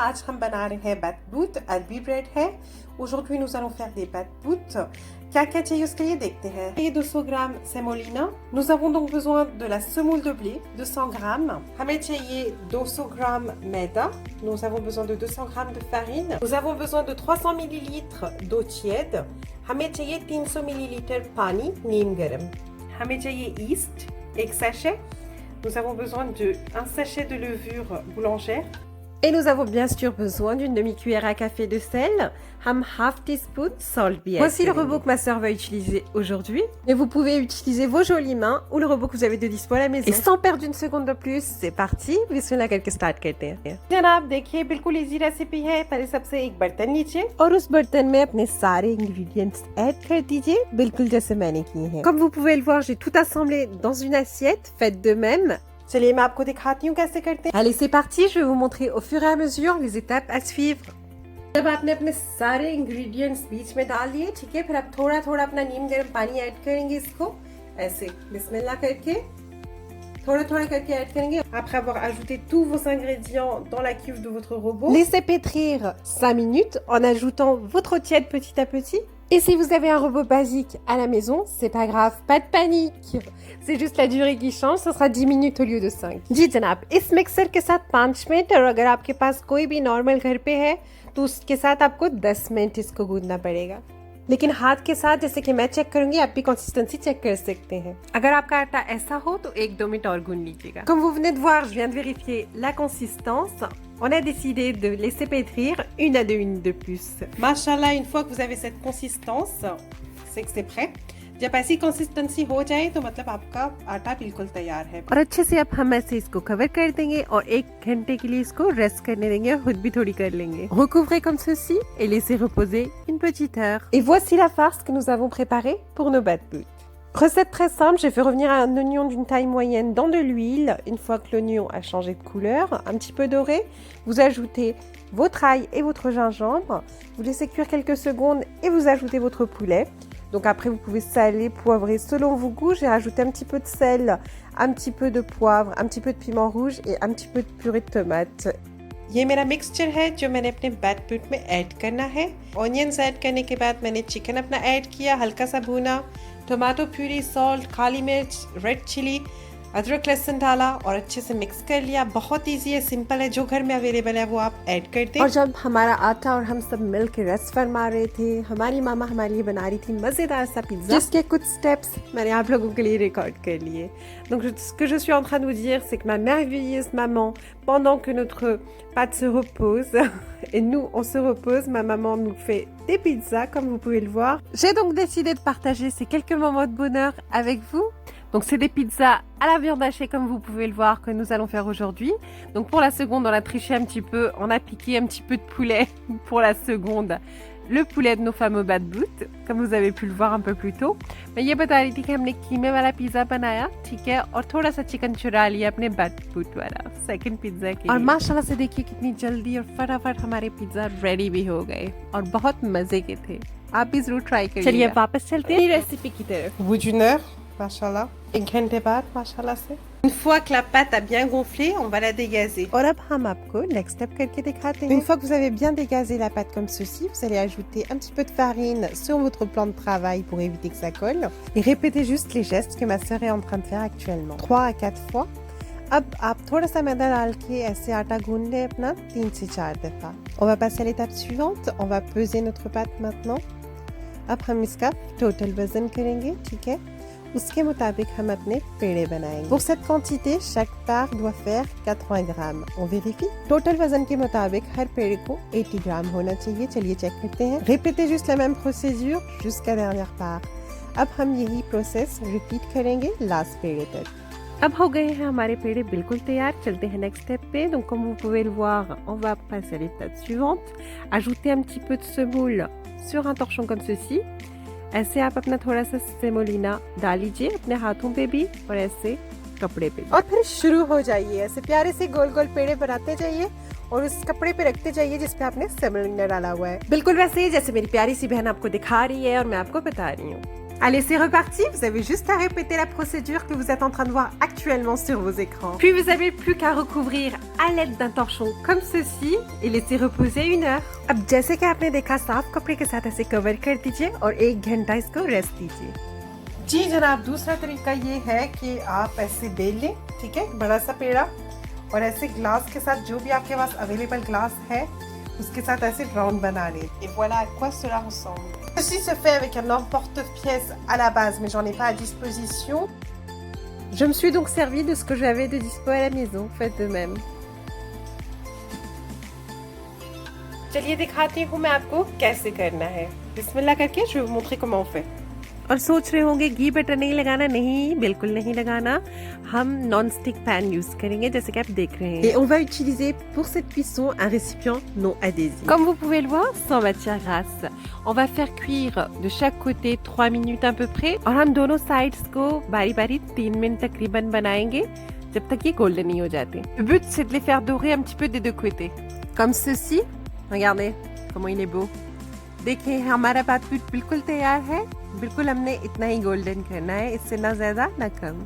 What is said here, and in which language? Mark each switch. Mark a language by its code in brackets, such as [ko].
[hi] आज हम बना रहे हैं batbout, अरबी ब्रेड है। [fr] Aujourd'hui nous allons faire des batbout. [hi] क्या क्या चाहिए उसके लिए देखते हैं। ये 200 ग्राम semolina. [fr] Nous avons donc besoin de la semoule de blé, 200 ग्राम। [hi] हमें चाहिए 200 ग्राम मैदा। [fr] Nous avons besoin de 200 ग्राम de farine. Nous avons besoin de 300 millilitres d'eau tiède. [hi] हमें चाहिए 300 millilitres पानी नीम गरम। हमें चाहिए ईस्ट, एक sachet. [fr] Nous avons besoin d'un sachet de levure boulangère. Et nous avons bien sûr besoin d'une demi-cuillère à café de sel. [hi] Ham half teaspoon salt भी. [fr] Voici le robot que ma sœur va utiliser aujourd'hui. Mais vous pouvez utiliser vos jolies mains ou le robot que vous avez de dispo à la maison. Et sans perdre une seconde de plus, c'est parti. [hi] बिस्मिल्लाह करके start करते हैं। जनाब देखिए बिल्कुल easy recipe है। पहले सबसे एक बर्तन लीजिए और उस बर्तन में अपने सारे इंग्रेडिएंट्स ऐड कर दीजिए, बिल्कुल जैसे मैंने किए हैं। [fr] Comme vous pouvez le voir, j'ai tout assemblé dans une assiette. Faites de même. [hi] चलिए मैं आपको दिखाती हूँ कैसे करते हैं। [fr] Allez c'est parti, je vais vous montrer au fur et à mesure les étapes à suivre. [hi] जब आपने अपने सारे इंग्रेडिएंट्स बीच में डाल दिए, ठीक है, फिर आप थोड़ा थोड़ा अपना नीम गर्म पानी ऐड करेंगे इसको ऐसे बिस्मिल्लाह करके थोड़ा थोड़ा करके ऐड करेंगे। [fr] Après avoir ajouté tous vos ingrédients dans la cuve de votre robot, laissez pétrir 5 minutes en ajoutant votre eau tiède petit à petit. Et si vous avez un robot basique à la maison, c'est pas grave, pas de panique. C'est juste la durée qui change, ça sera 10 minutes au lieu de 5. [hi] जी जनाब, इस mixer के साथ 5 minute और अगर आपके पास कोई भी normal घर पे है तो उसके साथ आपको 10 मिनट इसको गूंदना पड़ेगा। लेकिन हाथ के साथ जैसे कि मैं चेक करूंगी, आप भी कंसिस्टेंसी चेक कर सकते हैं। अगर आपका आटा ऐसा हो तो 1-2 मिनट और गूंद लीजिएगा। [fr] Comme vous venez de voir, je viens de vérifier la consistance. On a décidé de laisser pétrir 1 à 2 minutes de plus. Machallah, une fois que vous avez cette consistance, c'est que c'est prêt. [hi] जब ऐसी consistency हो जाए तो मतलब आपका आटा बिल्कुल तैयार है। और अच्छे से अब हम ऐसे इसको कवर कर देंगे और 1 घंटे के लिए इसको रेस्ट करने देंगे और खुद भी थोड़ी कर लेंगे। [fr] Recouvrez comme ceci et laissez reposer une petite heure. Et voici la farce que nous avons préparée pour nos batbouts. Recette très simple, j'ai fait revenir un oignon d'une taille moyenne dans de l'huile. Une fois que l'oignon a changé de couleur, un petit peu doré, vous ajoutez votre ail et votre gingembre. Vous laissez cuire quelques secondes et vous ajoutez votre poulet. Donc après, vous pouvez saler, poivrer selon vos goûts. J'ai rajouté un petit peu de sel, un petit peu de poivre, un petit peu de piment rouge et un petit peu de purée de tomate. [hi] ये मेरा mixture है जो मैंने अपने बैटबूट में add करना है। Onions add करने के बाद मैंने चिकन अपना ऐड किया, हल्का सा भूना, टोमेटो प्यूरी, सॉल्ट, काली मिर्च, रेड चिली, अदरक लहसुन डाला और अच्छे से मिक्स कर लिया। बहुत इजी है, सिंपल है, जो घर में अवेलेबल है वो आप ऐड कर दें। और जब हमारा आटा और हम सब मिल के रेस्ट फरमा रहे थे, हमारी मामा हमारे लिए बना रही थी मजेदार सा पिज्जा, जिसके कुछ स्टेप्स मैंने आप लोगों के लिए रिकॉर्ड कर लिए। [fr] Donc ce que je suis en train de vous dire, c'est que ma merveilleuse maman, pendant que notre pâte se repose et nous on se repose, ma maman nous fait des pizzas comme vous pouvez le voir. J'ai donc décidé de partager ces quelques moments de bonheur avec vous. Donc c'est des pizzas à la viande hachée comme vous pouvez le voir que nous allons faire aujourd'hui. Donc pour la seconde, on a triché un petit peu, on a piqué un petit peu de poulet pour la seconde. Le poulet de nos fameux batbouts, comme vous avez pu le voir un peu plus tôt. [hi] मैं ये बता रही थी कि हमने कीमे वाला pizza बनाया, ठीक है, और थोड़ा सा चिकन चुरा लिया अपने batbout वाला सेकंड पिज्जा के लिए। और माशाल्लाह से देखिए कितनी जल्दी और फटाफट हमारे पिज्जा रेडी भी हो गए और बहुत मजे के थे। आप भी जरूर ट्राई करिए। चलिए वापस चलते हैं रेसिपी की तरफ। [fr] Au bout d'une heure, machallah, [hi] एक घंटे बाद माशाल्लाह से [fr] une fois que la pâte a bien gonflé, on va la dégazer. [hi] और अब हम आपको next step करके दिखाते हैं. [fr] Une fois que vous avez bien dégazé la pâte comme ceci, vous allez ajouter un petit peu de farine sur votre plan de travail pour éviter que ça colle et répétez juste les gestes que ma sœur est en train de faire actuellement. 3 à 4 fois. [hi] अब आप थोड़ा सा मैदा डाल के ऐसे आटा गूंद लें अपना 3 से 4 दफा. [fr] On va passer à l'étape suivante. On va peser notre pâte maintenant. [hi] अब हम इसका टोटल वजन करेंगे, ठीक है. उसके मुताबिक हम अपने पेड़े बनाएंगे. [fr] Pour cette quantité, chaque part doit faire 80 grammes. On vérifie. [hi] Total वजन के मुताबिक हर पेड़े को 80 ग्राम होना चाहिए. चलिए चेक करते हैं. [fr] Répétez juste la même procédure jusqu'à dernière part. [hi] अब हम यही प्रोसेस रिपीट करेंगे लास्ट पेड़े तक. अब हो गए हैं हमारे पेड़े बिल्कुल तैयार. चलते हैं नेक्स्ट स्टेप पे. [fr] Donc comme vous pouvez le voir, on va passer à l'étape suivante. Ajoutez un petit peu de semoule sur un torchon comme ceci. [hi] ऐसे आप अपना थोड़ा सा सेमोलिना डाल लीजिए अपने हाथों पे भी और ऐसे कपड़े पे भी। और फिर शुरू हो जाइए, ऐसे प्यारे से गोल गोल पेड़े बनाते जाइए और उस कपड़े पे रखते जाइए जिस पे आपने सेमोलिना डाला हुआ है, बिल्कुल वैसे ही जैसे मेरी प्यारी सी बहन आपको दिखा रही है और मैं आपको बता रही हूँ। [fr] Allez, c'est reparti. Vous avez juste à répéter la procédure que vous êtes en train de voir actuellement sur vos écrans. Puis vous avez plus qu'à recouvrir à l'aide d'un torchon comme ceci et laisser reposer 1 heure. [hi] अब जैसे कि आपने देखा, साफ कपड़े के साथ ऐसे कवर कर दीजिए और 1 घंटा इसको रेस्ट दीजिए। जी जनाब, दूसरा तरीका ये है कि आप ऐसे बेल लें, ठीक है, बड़ा सा पेड़ा, और ऐसे ग्लास के साथ, जो भी आपके पास अवेलेबल ग्लास है, उसके साथ ऐसे राउंड बना लें। [fr] Et voilà à quoi cela ressemble. Ceci se fait avec un emporte-pièce à la base, mais j'en ai pas à disposition. Je me suis donc servi de ce que j'avais de dispo à la maison, faites de même. [hi] चलिए दिखाती हूँ मैं आपको कैसे करना है। बिस्मिल्लाह करके [fr] je vais vous montrer comment on fait. [hi] और सोच रहे होंगे घी बटर नहीं लगाना, नहीं, बिल्कुल नहीं लगाना। हम नॉन स्टिक पैन यूज करेंगे जैसे कि आप देख रहे हैं। [fr] Et on va utiliser pour cette cuisson un récipient non adhésif. Comme vous pouvez le voir, sans matière grasse. On va faire cuire de chaque côté 3 minutes à peu près [hi] और हम दोनों sides को बारी-बारी 3 मिनट तकरीबन बनाएंगे जब तक ये golden नहीं हो जाते. [fr] Le but c'est de les faire dorer un petit peu des deux côtés. Comme ceci. Regardez comment il est beau. [hi] देखिए हमारा बातूट बिल्कुल तैयार है। बिल्कुल हमने इतना ही गोल्डन करना है, इससे ना ज्यादा ना कम।